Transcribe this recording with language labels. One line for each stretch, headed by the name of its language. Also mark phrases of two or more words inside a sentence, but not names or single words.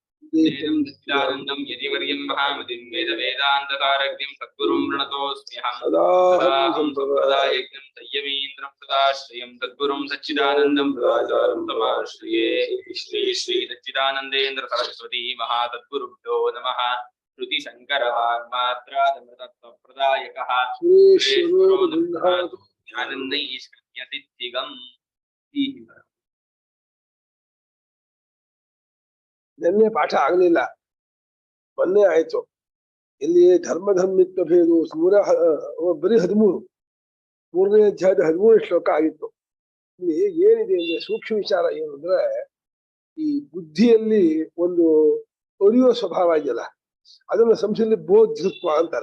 Sanskrit: सच्चिदानन्दं यतिवर्यं महामतिं वेदान्तकारज्ञं सद्गुरुं प्रणतोऽस्म्यहं सम्प्रदायज्ञं संयमीन्द्रं सदाश्रयं सद्गुरुं सच्चिदानन्दं सदाचारं समाश्रये श्री श्री सच्चिदानन्देन्द्र सरस्वती महासद्गुरुभ्यो नमः। श्रुति शंकर वाग्मात्रादमृतत्वप्रदायकः ज्ञानन्दैष्कन्यसिद्धिगम्।
Kannada: ನಿನ್ನೆ ಪಾಠ ಆಗಲಿಲ್ಲ, ಮೊನ್ನೆ ಆಯ್ತು. ಇಲ್ಲಿ ಧರ್ಮಧರ್ಮಿತ್ವ ಭೇದು ಬರೀ 13, 3ನೇ ಅಧ್ಯಾಯದ 13 ಶ್ಲೋಕ ಆಗಿತ್ತು. ಇಲ್ಲಿ ಏನಿದೆ ಅಂದ್ರೆ ಸೂಕ್ಷ್ಮ ವಿಚಾರ ಏನು ಅಂದ್ರೆ, ಈ ಬುದ್ಧಿಯಲ್ಲಿ ಒಂದು ಅರಿಯುವ ಸ್ವಭಾವ ಇದೆಯಲ್ಲ, ಅದನ್ನು ಸಂಸ್ಕೃತದಲ್ಲಿ ಬೋಧೃತ್ವ ಅಂತಾರೆ.